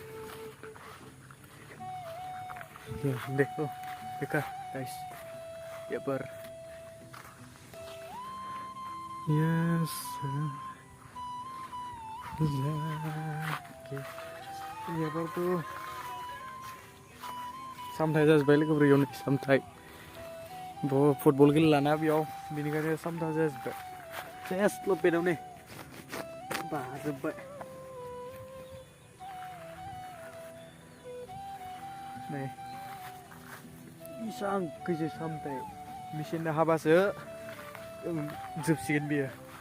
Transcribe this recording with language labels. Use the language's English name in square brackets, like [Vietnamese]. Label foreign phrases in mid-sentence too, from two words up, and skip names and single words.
[Hindi] देखो देखा गाइस यहाँ पर। [Bodo] यस [Hindi] यहाँ पर तो [Bodo] सामथाय जाजोब्बायलै गोब्रैयावनो सामथाय फुटबल गेलेलाना बेयाव, बेनिखायनो सामथाय जाजोब्बाय। सेस लपेटावनो बाजोब्बाय। नै इसां गोजौ सामथाय मेचिन हाबासो जोबसिगोन बियो।